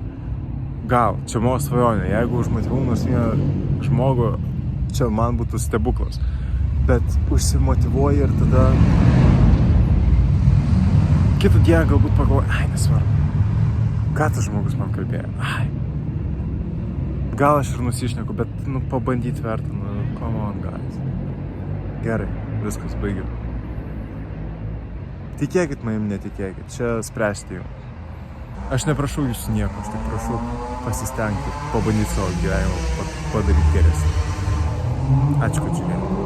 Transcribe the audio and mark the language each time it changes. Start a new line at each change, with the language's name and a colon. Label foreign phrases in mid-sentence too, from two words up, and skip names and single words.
Lithuanian: Gal, čia mano svajonė, jeigu užmotyvau nors vieną žmogų, čia man būtų stebuklas. Bet užsimotyvuoji ir tada kitą dieną galbūt pagalvoji, nesvarbu, ką tas žmogus man kalbėjo. Gal aš ir nusišneku, bet pabandyti verta,
English: come on guys.
Lithuanian: Gerai, viskas baigiu. Tikėkit manim, netikėkit, čia spręsti jums. Aš neprašau jūsų nieko, aš tik prašau pasistengti, pabandyti savo gyvenimą, padaryti geresnį. Ačiū, kad žiūrėjau.